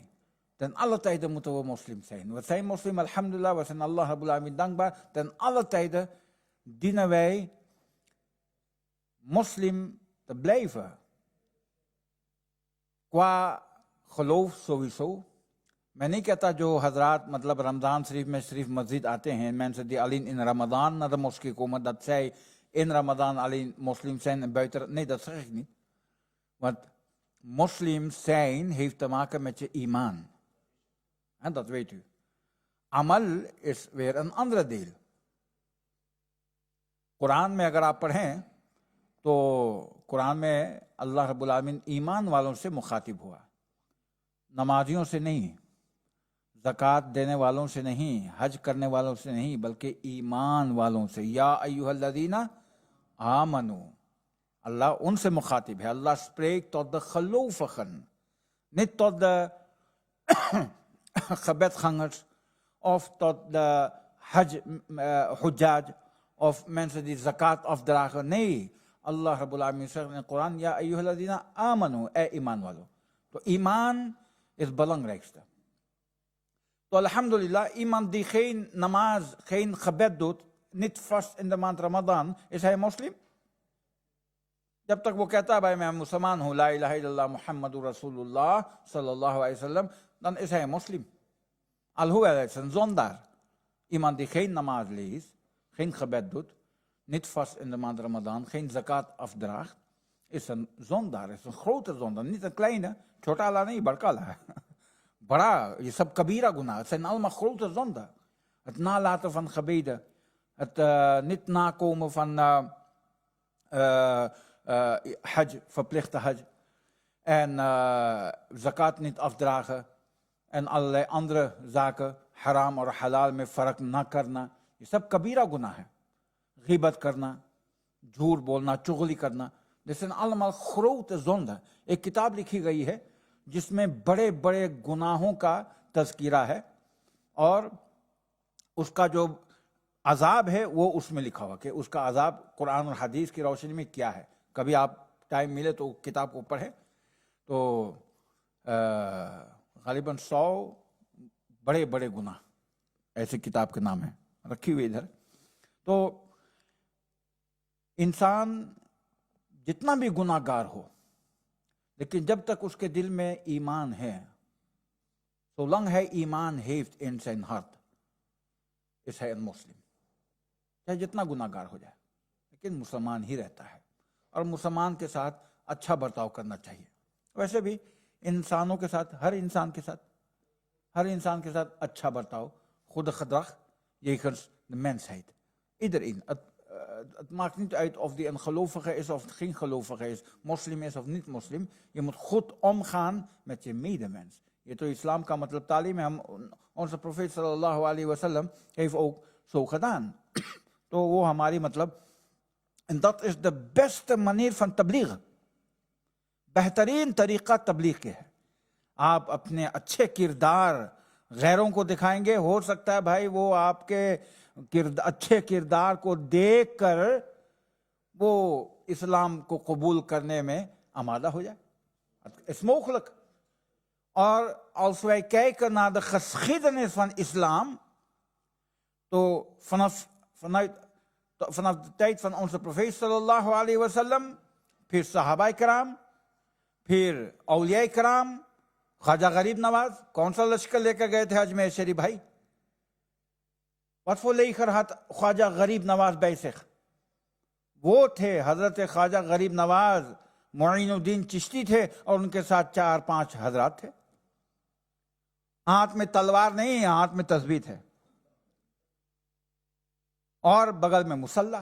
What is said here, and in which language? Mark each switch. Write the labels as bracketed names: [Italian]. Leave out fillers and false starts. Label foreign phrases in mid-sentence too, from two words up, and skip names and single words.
[Dutch] Ten alle tijden moeten we moslim zijn. We zijn moslim, alhamdulillah, we zijn [Arabic] الله رب العالمين [Dutch] dankbaar. Ten alle tijden dienen wij moslim te blijven. Qua geloof sowieso. [Urdu] میں نہیں کہتا جو حضرات مطلب رمضان شریف میں صرف مسجد آتے ہیں [Dutch] mensen die alleen in Ramadan naar de moskee komen, dat zij in Ramadan alleen moslim zijn en buiten. Nee, dat zeg ik niet. Want moslim zijn heeft te maken met je iman. En dat weet u. Amal is weer een andere deel. [Urdu] قرآن میں اگر آپ پڑھیں تو قرآن میں [Arabic] اللہ رب العالمین [Urdu] ایمان والوں سے مخاطب ہوا، نمازیوں سے نہیں، زکوٰۃ دینے والوں سے نہیں، حج کرنے والوں سے نہیں، بلکہ ایمان والوں سے. [Arabic] یا ایھا الذین آمنو، [Urdu] اللہ ان سے مخاطب ہے. [Dutch] اللہ spreekt tot de gelovigen, niet tot de gebedgangers of tot de hujjaj of mensen die zakat afdragen. Nee, [Arabic] الله رب العالمين [Dutch] zegt in de Koran, [Arabic] يا أيها الذين آمنوا, [Urdu] ایمان والو. [Dutch] تو ایمان is het belangrijkste. تو alhamdulillah, iemand die geen namaz, geen gebed doet, niet vast in de maand Ramadan, is hij moslim? [Urdu] جب تک وہ کہتا ہے بھائی میں مسلمان ہوں، [Arabic] لا الہ الا اللہ محمد رسول اللہ صلی اللہ علیہ وسلم, [Dutch] dan is hij moslim. Alhoewel hij is een zondaar. Iemand die geen namaz leest, geen gebed doet, niet vast in de maand Ramadan, geen zakat afdraagt, is een zondaar, is een grote zondaar. Niet een kleine, chotala niet, barkala. [Urdu] بڑا، یہ سب کبیرہ گناہ. [Dutch] Het zijn allemaal grote zonden. Het nalaten van gebeden, het niet nakomen van hajj, verplichte hajj, en zakat niet afdragen, en allerlei andere zaken, [Urdu] حرام اور حلال میں فرق نہ کرنا, یہ سب کبیرہ گناہ ہے. غیبت کرنا, جھوٹ بولنا, چغلی کرنا, جیسے [Dutch] allemaal grote zonde. [Urdu] ایک کتاب لکھی گئی ہے جس میں بڑے بڑے گناہوں کا تذکرہ ہے, اور اس کا جو عذاب ہے وہ اس میں لکھا ہوا کہ اس کا عذاب قرآن اور حدیث کی روشنی میں کیا ہے. کبھی آپ ٹائم ملے تو کتاب کو پڑھیں. تو غالباً 100 بڑے بڑے گناہ ایسے کتاب کے نام ہیں رکھی ہوئی ادھر. تو انسان جتنا بھی گناہ گار ہو, لیکن جب تک اس کے دل میں ایمان ہے, [Dutch] zolang hij ایمان heeft in zijn hart, is hij een moslim. [Urdu] چاہے جتنا گناہ گار ہو جائے, لیکن مسلمان ہی رہتا ہے, اور مسلمان کے ساتھ اچھا برتاؤ کرنا چاہیے. ویسے بھی انسانوں کے ساتھ, ہر انسان کے ساتھ اچھا برتاؤ, خود [Dutch] gedrag jegens de mensheid. Iedereen. Het maakt niet uit of die een gelovige is of geen gelovige is, moslim is of niet moslim. Je moet goed omgaan met je medemens. [Urdu] یہ تو اسلام کا مطلب تعلیم ہے, [Dutch] onze profeet [Arabic] صلى الله عليه وسلم [Dutch] heeft ook zo gedaan. [Urdu] تو وہ ہماری مطلب, [English] and that is the [Dutch] beste manier van tabligh. [Urdu] بہترین طریقہ تبلیغ کے ہے. آپ اپنے اچھے کردار غیروں کو دکھائیں گے, ہو سکتا ہے بھائی وہ آپ کے اچھے کردار کو دیکھ کر وہ اسلام کو قبول کرنے میں آمادہ ہو جائے. [Dutch] Het is mogelijk. Als wij kijken naar de geschiedenis van islam, vanaf de tijd van onze profeet [Arabic] صلى الله عليه وسلم, [Urdu] پھر صحابہ کرام، پھر اولیاء کرام، خواجہ غریب نواز کون سا لشکر لے کر گئے تھے اجمیر شریف بھائی؟ [Dutch] Was voor leger had خواجہ غریب نواز bij zich؟ [Urdu] وہ تھے حضرت خواجہ غریب نواز معین الدین چشتی تھے، اور ان کے ساتھ 4-5 حضرات تھے. ہاتھ میں تلوار نہیں، ہاتھ میں تسبیح ہے، اور بغل میں مسلح.